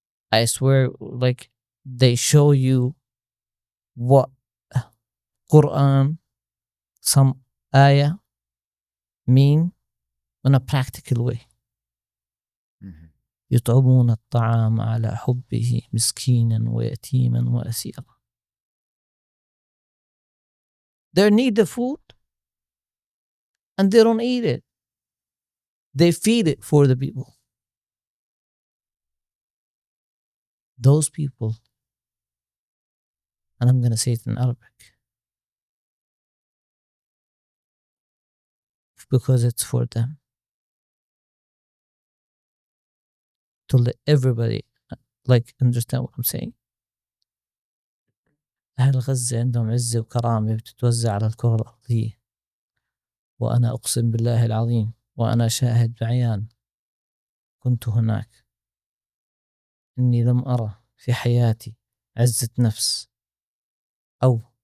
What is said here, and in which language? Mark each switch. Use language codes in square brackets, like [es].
[en] I swear, they show you what Quran, some ayah, mean in a practical way. [ar] يطعمون الطعام على حبه مسكينا ويتيما وأسيرا. [en] They need the food and they don't eat it. They feed it for the people. Those people, and I'm going to say it in Arabic because it's for them, to let everybody understand what I'm saying. [ar] أهل غزة عندهم عزة وكرامة بتتوزع على الكرة الأرضية، وأنا أقسم بالله العظيم وأنا شاهد بعيان، كنت هناك، إني لم أرى في حياتي عزة نفس أو